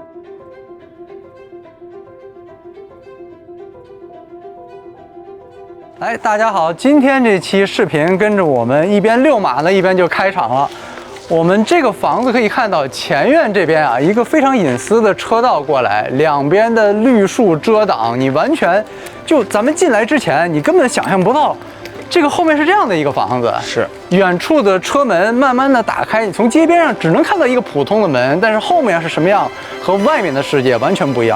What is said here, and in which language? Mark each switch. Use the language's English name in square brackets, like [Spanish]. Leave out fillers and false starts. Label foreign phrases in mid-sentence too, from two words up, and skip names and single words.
[Chinese] 哎，大家好！今天这期视频跟着我们一邊遛馬呢，一邊就開場了。我們這個房子可以看到前院這邊啊，一個非常隱私的車道過來，兩邊的綠樹遮擋，你完全就咱們進來之前，你根本想象不到，這個後面是這樣的一個房子。是遠處的車門慢慢的打開，你從街邊上只能看到一個普通的門，但是後面是什麼樣，和外面的世界完全不一樣。